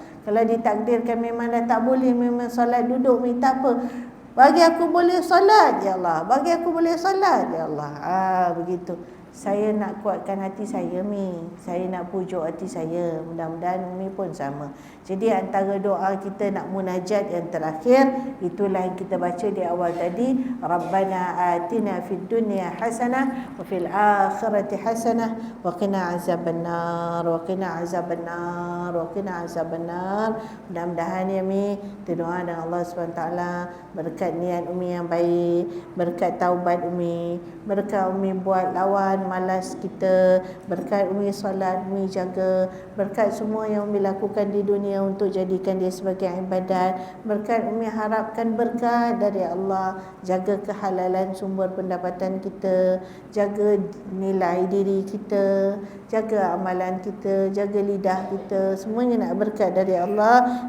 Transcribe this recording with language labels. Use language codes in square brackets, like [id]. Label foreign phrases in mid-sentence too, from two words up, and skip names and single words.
[ms] Kalau ditakdirkan memang dah tak boleh, memang solat duduk minta apa, bagi aku boleh solat [ar] يا الله, [ms] bagi aku boleh solat [ar] يا الله. [ms] Begitu. Saya nak kuatkan hati saya Mi, saya nak pujuk hati saya. Mudah-mudahan Umi pun sama. Jadi antara doa kita nak munajat yang terakhir, itulah yang kita baca di awal tadi. [ar] ربنا آتنا في الدنيا حسنة وفي الآخرة حسنة وقنا عذاب النار وقنا عذاب النار وقنا عذاب النار. [ms] Mudah-mudahan ya Mi, kita doa dengan Allah SWT, berkat niat Umi yang baik, berkat taubat Umi, berkat Umi buat lawan malas kita, berkat Umi solat, Umi jaga, berkat semua yang Umi lakukan di dunia untuk jadikan dia sebagai ibadat, berkat Umi harapkan berkat dari Allah, jaga kehalalan sumber pendapatan kita, jaga nilai diri kita, jaga amalan kita, jaga lidah kita, semuanya nak berkat dari Allah.